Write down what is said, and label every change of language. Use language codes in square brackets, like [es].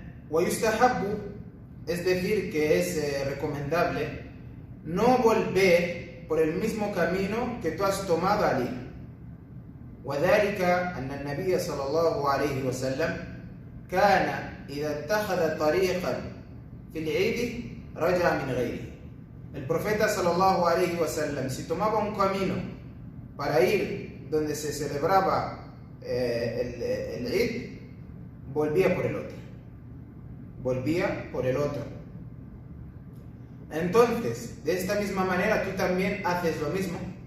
[ar] ويستحب, [es] es decir, que es recomendable no volver por el mismo camino que tú has tomado al ir. [ar] وذلك أن النبي صلى الله عليه وسلم كان إذا اتخذ طريقا في العيد رجع من غيره. [es] El profeta sallallahu alaihi wasallam, si tomaba un camino para ir donde se celebraba el Eid, volvía por el otro. Entonces, de esta misma manera tú también haces lo mismo.